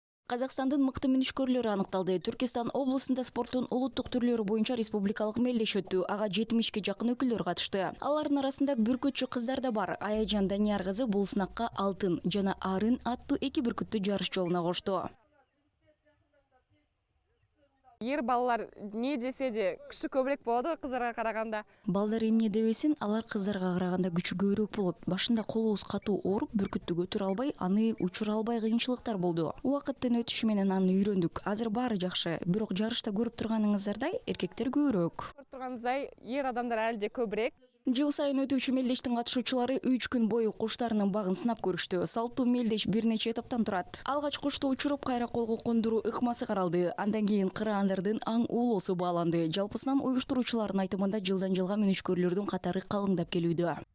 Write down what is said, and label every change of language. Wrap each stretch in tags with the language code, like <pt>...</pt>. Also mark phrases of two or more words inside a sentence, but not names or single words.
<ky>Казакстандын мыкты мүнүшкөрлөрү аныкталды. Түркистан облусунда спорттун улуттук түрлөрү боюнча республикалык мелдеш өттү. Ага 70-ке жакын өкүлдөр катышты. Алардын арасында бүркүтчү кыздар да бар. Аяжан Данияр кызы бул сынакка алтын жана арын аттуу эки бүркүттү жарыш жолуна кошту.</ky> <kk>Ер балалар не десе де күші көбірек болады кыздарға караганда.</kk> <ky>Балдар эмне дебесин, алар кыздарга караганда күчү көбүрөөк болот. Башында колубуз катуу ооруп, бүркүттү көтөрө албай, аны учура албай кыйынчылыктар болду. Убакыттын өтүшү менен аны үйрөндүк. Азыр баары жакшы. Бирок жарышта көрүп турганыңыздардай эркектер көбүрөөк.</ky> <kk>Көрүп турганыңыздай ер адамдар әлде көбүрөөк.</kk> <ky>Жыл сайын өтүүчү мелдештин катышуучулары 3 күн бою куштарынын багын сынап көрүштү. Салттуу мелдеш бир нече этаптан турат. Алгач кушту учуруп, кайра колго кондуруу ыкмасы каралды. Андан кийин кыраандардын аң уулоосу бааланды. Жалпысынан уюштуруучулардын айтымында жылдан жылга мүнүшкөрлөрдүн катары калыңдап келүүдө.</ky>